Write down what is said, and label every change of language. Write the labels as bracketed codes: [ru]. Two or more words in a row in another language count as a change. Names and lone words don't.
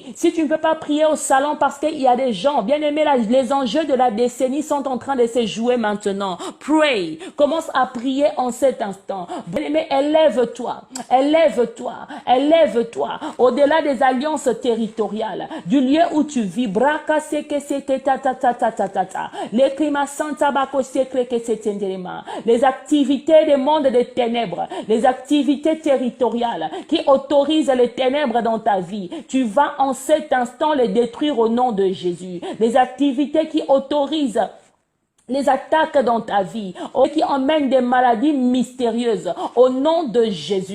[fr] Si tu ne peux pas prier au salon parce qu'il y a des gens, bien aimés, les enjeux de la décennie sont en train de se jouer maintenant. Pray. Commence à prier en cet instant. Bien aimé, élève-toi. Élève-toi. Élève-toi. Au-delà des alliances territoriales, du lieu où tu vis. Braka seke seke ta ta ta ta ta ta ta. Les climat santa bako sekre que c'est les activités des mondes des ténèbres, les activités territoriales qui autorisent les ténèbres dans ta vie, tu vas en cet instant les détruire au nom de Jésus. Les activités qui autorisent les attaques dans ta vie, qui emmènent des maladies mystérieuses, au nom de Jésus.